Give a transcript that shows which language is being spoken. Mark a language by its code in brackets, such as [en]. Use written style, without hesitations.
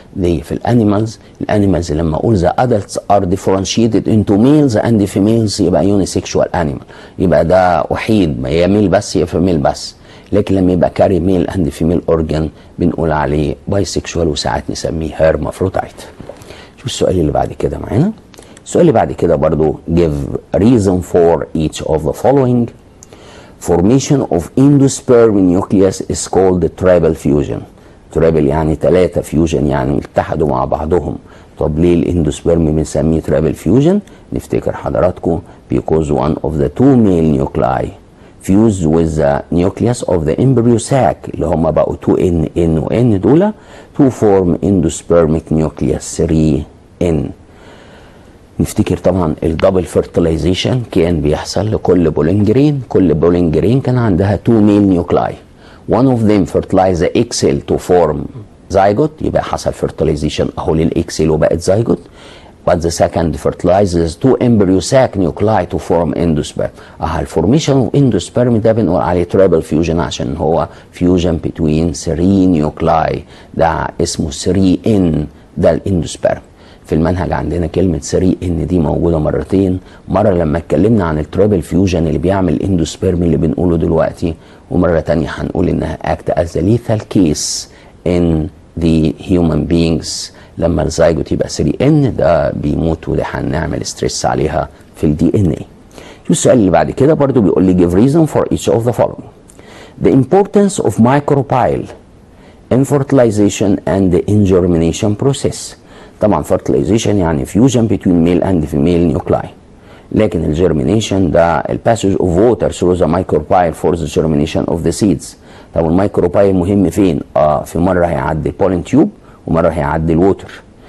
[ar] دي في الانيمالز لما اقول [en] the adults are differentiated into males and females [ar] يبقى unisexual animal، يبقى ده وحيد، يا ميل بس يا فيميل بس. لكن لما يبقى كاري ميل اند فيميل اورجان بنقول عليه بايسكشوال، وساعات نسميه هيرمافروديت. شوف السؤال اللي بعد كده معانا. السؤال اللي بعد كده برضو [en] give reason for each of the following. Formation of endosperm nucleus is called triple fusion. [ar] triple يعني 3 fusion يعني اتحدوا مع بعضهم. طب ليه الاندوسبرم بنسميه triple fusion؟ نفتكر حضراتكم [en] because one of the two male nuclei fused with the nucleus of the embryo sac [ar] اللي هم بقوا 2N و N دول [en] to form endospermic nucleus 3N. [ar] نفتكر طبعا الدبل فيرتلايزيشن كان بيحصل لكل بولينجرين، كل بولينجرين كان عندها 2 ميل نيوكلاي. [en] one of them fertilize the egg cell to form zygote، [ar] يبقى حصل فيرتلايزيشن اهو للاكس سيل وبقت زايجوت. [en] but the second fertilizes 2 embryo sac nuclei to form endosperm. [ar] الفورميشن اوف endosperm ده بنقول عليه triple fusion عشان هو [en] fusion between 3 nuclei، [ar] ده اسمه 3N، ده الاندوسبرم. في المنهج عندنا كلمة 3N دي موجودة مرتين، مرة لما اتكلمنا عن التريبل فيوجن اللي بيعمل اندوسبيرم اللي بنقوله دلوقتي، ومرة تانية هنقول انها [en] act as a lethal case in the human beings. [ar] لما الزايجوت يبقى 3N ده بيموت، وده هنعمل ستريس عليها في الدي ان اي. شو السؤال اللي بعد كده برضو بيقول لي [en] give reason for each of the following. The importance of micropyle in fertilization and the ingermination process. [ar] طبعا [en] fertilization يعني fusion between male and female nuclei، [ar] لكن الجيرمينيشن ده الباسج اوف ووتر [en] through the micropyle for the germination of the seeds. [ar] طب الميكروبايل مهم فين؟ في مرة هيعدي البولين تيوب ومرة هيعدي الووتر.